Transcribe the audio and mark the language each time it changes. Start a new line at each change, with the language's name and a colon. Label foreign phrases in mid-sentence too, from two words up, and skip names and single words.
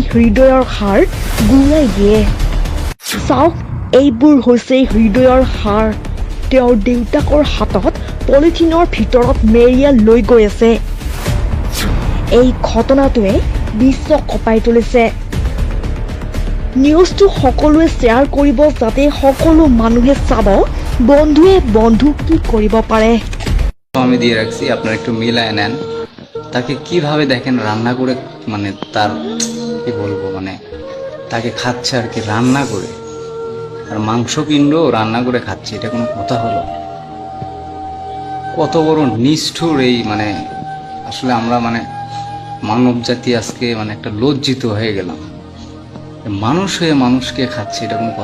Assamese: হৃদয়ৰ হাড় গুৰাই দিয়ে চাওক এইবোৰ হৈছে হৃদয়ৰ হাড় তেওঁৰ দেউতাকৰ হাতত পলিথিনৰ ভিতৰত মেৰিয়াল লৈ গৈ আছে এই ঘটনাটোৱে বিশ্ব কঁপাই তুলিছে নিউজটো সকলোৱে শ্বেয়াৰ কৰিব যাতে সকলো মানুহে চাব বন্ধুৱে বন্ধু কি কৰিব পাৰে
Bangla: আমি দিয়ে রাখছি আপনারা একটু মিলায় নেন তাকে কিভাবে দেখেন রান্না করে মানে তার কি বলবো মানে তাকে খাচ্ছে আর কি রান্না করে আর মাংসপিণ্ড রান্না করে খাচ্ছে এটা কোনো কথা হলো কত বড় নিষ্ঠুর এই মানে আসলে আমরা মানে মানব জাতি আজকে মানে একটা লজ্জিত হয়ে গেলাম মানুষ হয়ে মানুষকে খাচ্ছে এটা কোনো